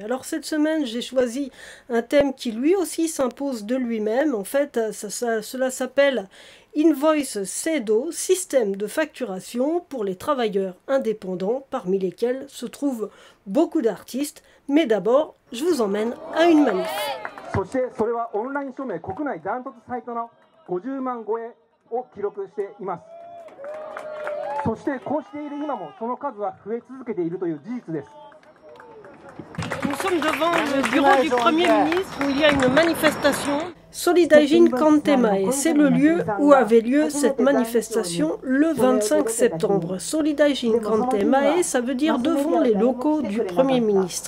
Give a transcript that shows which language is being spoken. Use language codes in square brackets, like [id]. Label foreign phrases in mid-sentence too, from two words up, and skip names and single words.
[fr] Alors cette semaine, j'ai choisi un thème qui lui aussi s'impose de lui-même. En fait, cela s'appelle Invoice CEDO, système de facturation pour les travailleurs indépendants, parmi lesquels se trouvent beaucoup d'artistes. Mais d'abord, je vous emmène à une manif. [ja] そしてそれはオンライン署名国内ダントツ最多の50万超えを記録しています。そしてこうしている今もその数は増え続けているという事実です。 [fr] Nous sommes devant le bureau du Premier ministre où il y a une manifestation. Solidaïjin Kantemae, c'est le lieu où avait lieu cette manifestation le 25 septembre. Solidaïjin Kantemae, ça veut dire devant les locaux du Premier ministre.